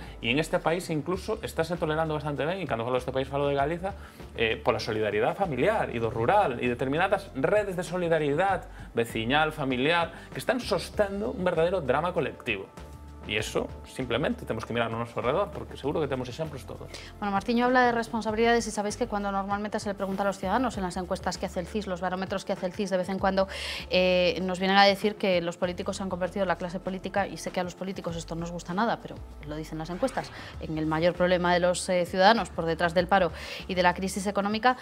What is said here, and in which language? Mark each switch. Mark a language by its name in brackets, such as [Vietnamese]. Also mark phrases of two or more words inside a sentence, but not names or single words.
[Galician] E en este país incluso estáse tolerando bastante ben, e cando falo deste país falo de Galiza, pola solidaridade familiar e do rural e determinadas redes de solidaridade veciñal, familiar, que están sostendo un verdadeiro drama colectivo. E iso, simplemente, temos que mirar no noso alrededor, porque seguro que temos exemplos todos. [Spanish] Bueno, Martiño habla de responsabilidades y sabéis que cuando normalmente se le pregunta a los ciudadanos en las encuestas que hace el CIS, los barómetros que hace el CIS, de vez en cuando nos vienen a decir que los políticos se han convertido en la clase política, y sé que a los políticos esto no os gusta nada, pero lo dicen las encuestas, en el mayor problema de los ciudadanos por detrás del paro y de la crisis económica.